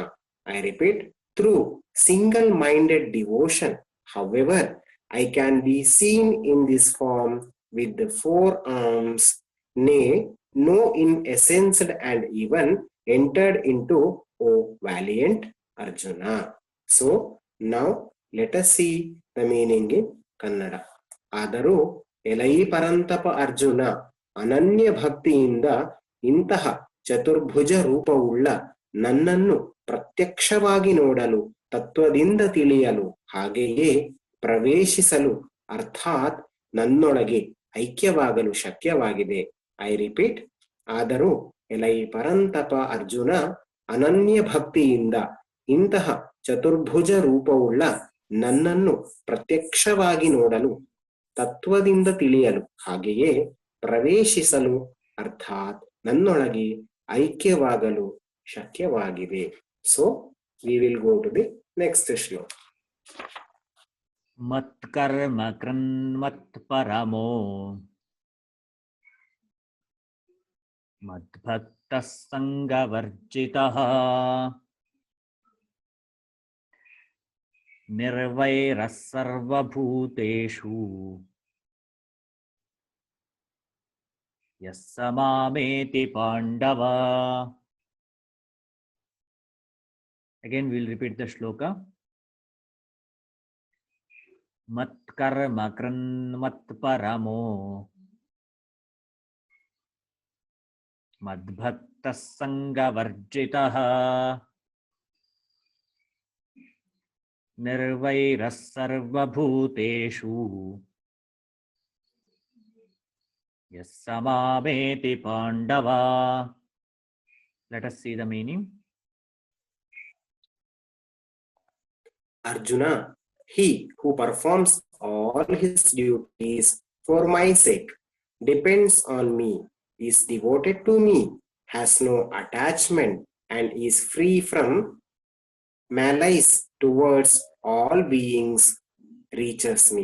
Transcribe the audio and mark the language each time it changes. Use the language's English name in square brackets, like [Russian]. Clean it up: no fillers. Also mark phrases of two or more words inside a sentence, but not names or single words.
[English] I repeat, through single-minded devotion, however, I can be seen in this form with the 4 arms, nay, no in essence and even entered into, O valiant Arjuna. So now let us see the meaning in Kannada. [Kannada] ಆದರೂ ಎಲೈ ಪರಂತಪ ಅರ್ಜುನ, ಅನನ್ಯ ಭಕ್ತಿಯಿಂದ ಇಂತಹ ಚತುರ್ಭುಜ ರೂಪವುಳ್ಳ ನನ್ನನ್ನು ಪ್ರತ್ಯಕ್ಷವಾಗಿ ನೋಡಲು, ತತ್ವದಿಂದ ತಿಳಿಯಲು, ಹಾಗೆಯೇ ಪ್ರವೇಶಿಸಲು ಅರ್ಥಾತ್ ನನ್ನೊಳಗೆ ಐಕ್ಯವಾಗಲು ಶಕ್ಯವಾಗಿದೆ. [English] I repeat, [Kannada] ಆದರೂ ಎಲೈ ಪರಂತಪ ಅರ್ಜುನ, ಅನನ್ಯ ಭಕ್ತಿಯಿಂದ ಇಂತಹ ಚತುರ್ಭುಜ ರೂಪವುಳ್ಳ ನನ್ನನ್ನು ಪ್ರತ್ಯಕ್ಷವಾಗಿ ನೋಡಲು, ತತ್ವದಿಂದ ತಿಳಿಯಲು, ಹಾಗೆಯೇ ಪ್ರವೇಶಿಸಲು ಅರ್ಥಾತ್ ನನ್ನೊಳಗೆ ಐಕ್ಯವಾಗಲು ಶಕ್ಯವಾಗಿದೆ. [English] So we will go to the next shloka. [Sanskrit] ಮತ್ಕರ್ಮ ಕೃನ್ಮತ್ ಪರಮೋ ಮದ್ಭಕ್ತಃ ಸಂಗವರ್ಜಿತಃ ನಿರ್ವೈರಃ ಸರ್ವಭೂತೇಷು ಯಃ ಸ ಮಾಮೇತಿ ಪಾಂಡವ. [English] Again we will repeat the shloka. [Sanskrit] ಮತ್ಕರ್ಮ ಕೃನ್ಮತ್ ಪರಮೋ ಮದ್ಭಕ್ತಃ ಸಂಗವರ್ಜಿತಃ ನಿರ್ವೈರಃ ಸರ್ವಭೂತೇಷು ಯಃ ಸ ಮಾಮೇತಿ ಪಾಂಡವ. [English] Let us see the meaning. Arjuna, he who performs all his duties for my sake, depends on me, is devoted to me, has no attachment, and is free from malice towards all beings, reaches me.